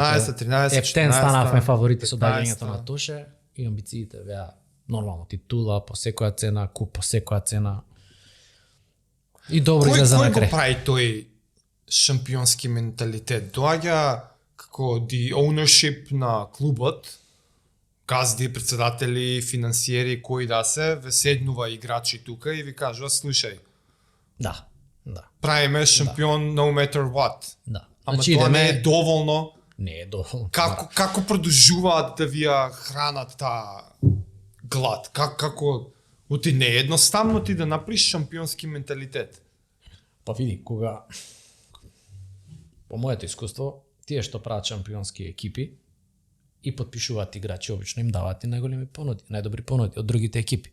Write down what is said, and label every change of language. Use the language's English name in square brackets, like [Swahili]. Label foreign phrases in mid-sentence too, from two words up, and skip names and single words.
[Macedonian] 12, 13, Ептен 14, станавме фаворити со 15. доаѓањето на Тоше и амбициите беа нормално титула по секоја цена, куп по секоја цена. И добро излезе на Кој го крај. прави тој шампионски менталитет? Доаѓа како [English] the ownership [Macedonian] на клубот, газди, председатели, финансиери, кои да се, ве седнува играчи тука и ви кажува, слушај, Да. правиме шампион [English] no matter what. [Macedonian] Да. Ама Значи тоа не идеме, е доволно. не е доволно. Како продолжуваат да ви ја хранат таа глад? Како оти не е едноставно ти да направиш шампионски менталитет. Па види, кога по моето искуство, тие што прават шампионски екипи и подпишуваат играчи, обично им даваат и најголеми понуди, најдобри понуди од другите екипи.